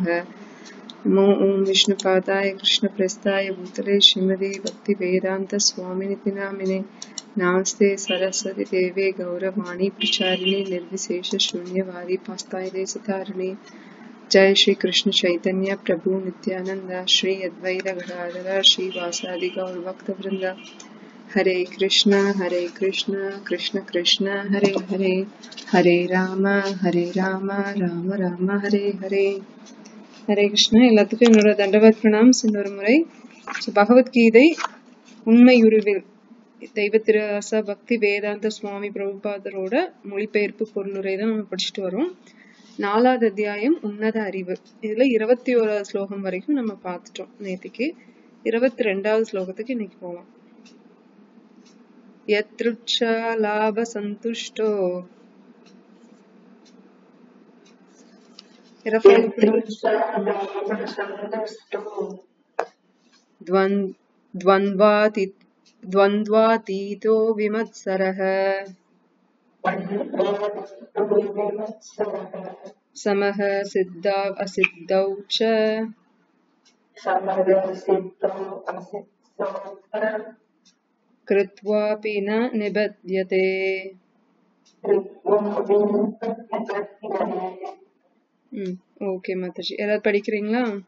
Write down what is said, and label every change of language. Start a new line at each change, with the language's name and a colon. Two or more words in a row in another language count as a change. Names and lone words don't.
Sanskrit: नमो ॐ विष्णुपादाय कृष्णप्रेष्ठाय भूतले श्रीमते भक्तिवेदान्तस्वामिनिति नामिने। नमस्ते सरस्वती देवे गौरवाणी प्रचारिणे निर्विशेषशून्यवादी पास्तायदेशतारिणे। जय श्री कृष्ण चैतन्य प्रभु नित्यानंद श्री अद्वैत गदाधर श्रीवासादि गौरभक्तवृंद। हरे कृष्णा कृष्ण कृष्ण हरे हरे, हरे राम राम राम हरे हरे। हरे कृष्णा
Tamil: எல்லாத்துக்கும் என்னோட தண்டவத் பிரணாம் இன்னொரு முறை. பகவத்கீதை உண்மையுருவில் தெய்வ திருவாச பக்தி வேதாந்த சுவாமி பிரபுபாதரோட மொழிபெயர்ப்பு பொருளுரை தான் நம்ம படிச்சுட்டு வரோம். 4வது அத்தியாயம் உன்னத அறிவு. இதுல 21வது ஸ்லோகம் வரைக்கும் நம்ம பார்த்துட்டோம் நேத்திக்கு. 22வது ஸ்லோகத்துக்கு இன்னைக்கு போவோம்.
Sanskrit: यदृच्छा लाभ सन्तुष्टो द्वन्द्वातीतो विमत्सरः समः सिद्धौ असिद्धौ च कृत्वापि न निबध्यते.
Tamil: ஓகே மாதாஜி, ஏதாவது படிக்கிறீங்களா?